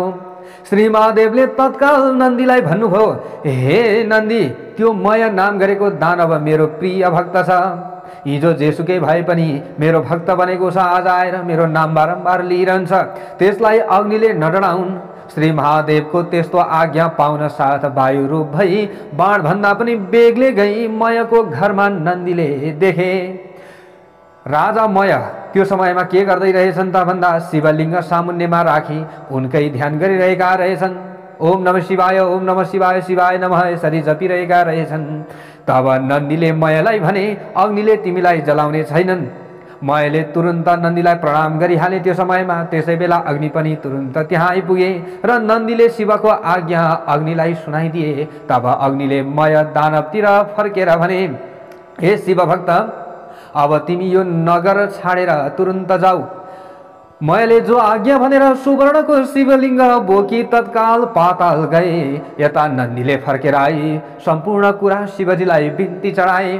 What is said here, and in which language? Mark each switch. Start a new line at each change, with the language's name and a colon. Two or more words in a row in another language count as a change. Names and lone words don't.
Nepali: श्री महादेवले तत्काल नन्दीलाई भन्नुभयो, हे नन्दी, त्यो मय नाम गरेको दानव मेरो प्रिय भक्त छ। हिजो जेसुकै भए पनि मेरो भक्त बनेको छ। आज आएर मेरो नाम बारम्बार लिइरहन्छ। त्यसलाई अग्निले नडराउन्। श्री महादेवको त्यस्तो आज्ञा पाउन साथ वायु रूप भई बाण भन्दा पनि बेगले गई मयको घरमा नन्दीले देखे। राजा मय त्यो समयमा के गर्दै रहेछन् त भन्दा शिवलिङ्ग सामुन्नेमा राखी उनकै ध्यान गरिरहेका रहेछन्।
Sanskrit: ओम नमः शिवाय, ओम नमः शिवाय, शिवाय नमः
Nepali: यसरी जपिरहेका रहेछन्। तब नन्दीले मयलाई भने, अग्निले तिमीलाई जलाउने छैनन्। मयले तुरुन्त नन्दीलाई प्रणाम गरिहाले। त्यो समयमा त्यसै बेला अग्नि पनि तुरुन्त त्यहाँ आइपुगे र नन्दीले शिवको आज्ञा अग्निलाई सुनाइदिए। तब अग्निले मय दानवतिर फर्केर भने, हे शिव भक्त, अब तिमी यो नगर छाडेर तुरुन्त जाऊ। मयले जो आज्ञा भनेर सुवर्णको शिवलिङ्ग बोकी तत्काल पाताल गए। यता नन्दीले फर्केर आई सम्पूर्ण कुरा शिवजीलाई बिन्ती चढाए।